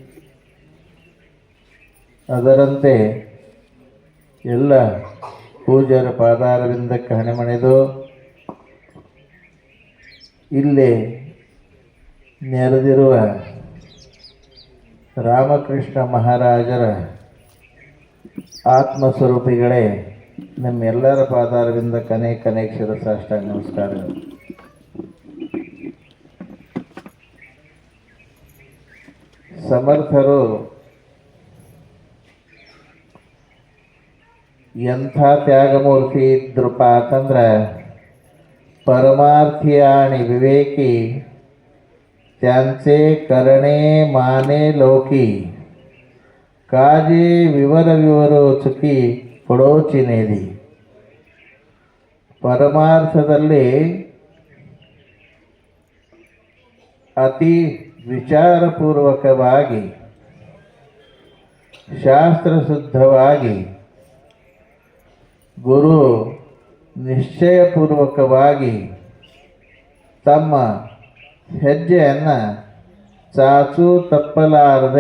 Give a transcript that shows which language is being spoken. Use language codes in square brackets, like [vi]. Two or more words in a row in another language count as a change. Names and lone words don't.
[kn] ಅದರಂತೆ ಎಲ್ಲ ಪೂಜ್ಯರ ಪಾದಾರವಿಂದಕ್ಕೆ ಹಣೆಮಣಿದು ಇಲ್ಲಿ ನೆರೆದಿರುವ ರಾಮಕೃಷ್ಣ ಮಹಾರಾಜರ ಆತ್ಮಸ್ವರೂಪಿಗಳೇ, ನಮ್ಮೆಲ್ಲರ ಪಾದಾರವಿಂದಕ್ಕೆ ಅನೇಕ ಶಿರಸಾಷ್ಟಾಂಗ ನಮಸ್ಕಾರಗಳು. ಸಮರ್ಥರು ಎಂಥ ತ್ಯಾಗಮೂರ್ತಿ ಇದ್ರಪ್ಪ ಅಂತಂದ್ರೆ [mr] परमार्थी विवेकी त्यांचे करणे माने लोकी काजे विवर विवरो चुकी पडोची नेदी. [kn] परमार्थದಲ್ಲಿ ಅತಿ ವಿಚಾರಪೂರ್ವಕವಾಗಿ ಶಾಸ್ತ್ರಶುದ್ಧವಾಗಿ ಗುರು ನಿಶ್ಚಯಪೂರ್ವಕವಾಗಿ ತಮ್ಮ ಹೆಜ್ಜೆಯನ್ನು ಚಾಚು ತಪ್ಪಲಾರದೆ